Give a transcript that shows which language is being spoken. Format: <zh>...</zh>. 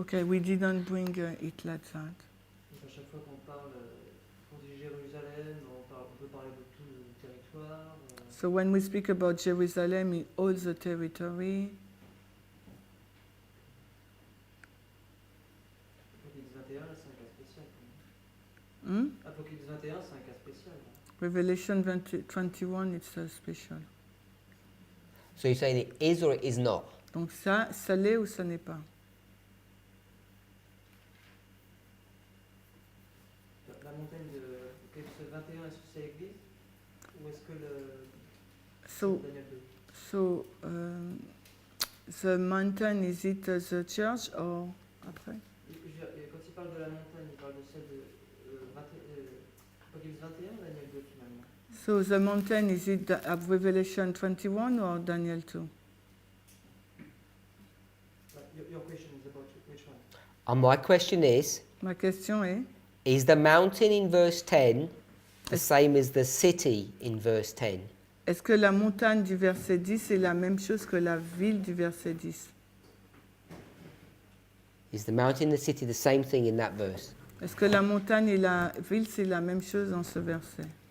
<en>Okay, we didn't bring it like that.</en> <fr>Donc à chaque fois qu'on parle, on dit Jérusalem, on peut parler de tout le territoire.</fr> <en>So when we speak about Jerusalem, it all the territory.</en> <fr>Apocalypse 21, là, c'est un cas spécial. Quand même. Apocalypse 21, c'est un cas spécial. Là.</fr> <en>Revelation 21, it's special. So you're saying it is or it is not?</en> <fr>Donc ça l'est ou ça n'est pas? La montagne de Apocalypse 21, est-ce que c'est l'église? Ou est-ce que</fr> <en>So, Daniel 2? so the mountain, is it the church or après?</en> <fr>Quand il parle de la montagne, il parle de celle de Apocalypse 21 ou Daniel 2 finalement?</fr> <en>So the mountain, is it Revelation 21 or Daniel 2? Your question is about which one? And my question</en> <fr>Ma question est,</fr> <en>is the mountain in verse 10 the same as the city in verse 10?</en> <fr>est-ce que la montagne du verset 10 est la même chose que la ville du verset 10?</fr> <en>Is the mountain and the city the same thing in that verse?</en> <fr>Est-ce que la montagne et la ville, c'est la même chose dans ce verset?</fr>